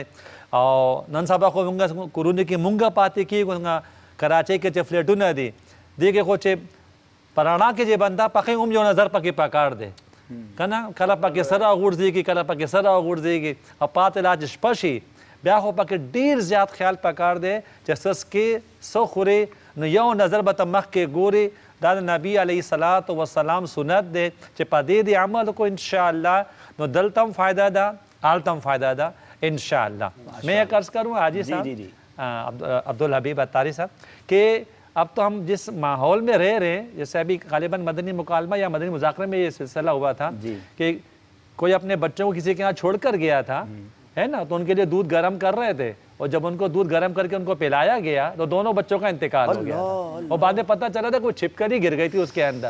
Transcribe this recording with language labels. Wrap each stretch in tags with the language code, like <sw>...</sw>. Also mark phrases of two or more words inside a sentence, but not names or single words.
<ps>او نن سبا خو مونږ کورونو کې مونږ پاتې کېږو، کراچۍ کې چې فلیټونه دي دې کې خو چې پرانا کې چې بنده پکې هم یو نظر پکې پکار دی که نه، کله پکې سر راغورځېږي کله پکې سر راغورځېږي او پاتې لا چې شپه شي بیا خو پکې ډېر زیات خیال پکار دی چې څه څکې څه خورې نو یو نظر به ته مخکې ګورې. دا د نبي</ps> <ar>علیه الصلاة والسلام</ar> <ps>سنت دی چې په دې دې عمل وکړو انشاءاللہ، نو دلته هم فایده ده هلته هم فایده ده انشاءاللہ.</ps> <ur>میں ایک عرض کروں حاجی صاحب عبدالحبیب اتاری صاحب کہ اب تو ہم جس ماحول میں رہ رہے ہیں، جیسے ابھی غالباً مدنی مکالمہ یا مدنی مذاکرے میں یہ سلسلہ ہوا تھا کہ کوئی اپنے بچوں کو کسی کے یہاں چھوڑ کر گیا تھا ہے نا، تو ان کے لیے دودھ گرم کر رہے تھے، اور جب ان کو دودھ گرم کر کے ان کو پلایا گیا تو دونوں بچوں کا انتقال ہو گیا اور بعد میں پتہ چلا تھا کوئی چھپ کر ہی گر گئی تھی اس کے اندر.</ur>